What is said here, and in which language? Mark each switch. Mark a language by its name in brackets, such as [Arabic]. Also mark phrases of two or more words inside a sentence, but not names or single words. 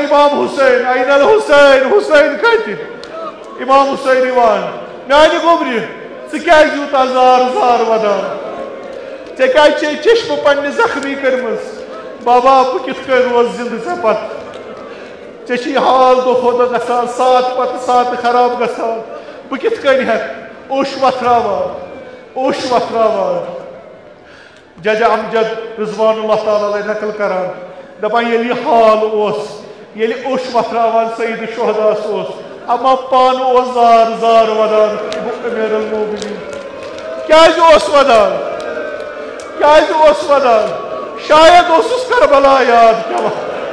[Kashmiri] امام حسین [Arabic] این الحسین [Kashmiri] حسین کتہِ امام حسین یِوان میانہِ گوٚبرِ ژٕ کیٛازِ یوٗتاہ زار زار ودان ژےٚ کیٛازِ چھے چشمہٕ پننہِ زخمی کٔرمٕژ بابا بہٕ کِتھ کٔنۍ روزٕ زندٕ ژےٚ پتہٕ ژےٚ چھی حال دۄہ کھۄتہٕ دۄہ گژھان ساتہٕ پتہٕ ساتہٕ خراب گژھان بہٕ کِتھ کٔنۍ ہٮ۪کہٕ اوٚش وتھراوان اوٚش وتھراوان جج امجد [Arabic] رضوان اللہ تعالیٰ علیہ [Kashmiri] نقل کران دپان ییٚلہِ یہِ حال اوس ییٚلہِ اوٚش وتھراوان سعید الشہداس اوس اما پانہٕ اوس زار زار ودان امیر المومنین کیٛازِ اوس ودان کیٛازِ اوس ودان شاید اوسُس کربلا یاد پیوان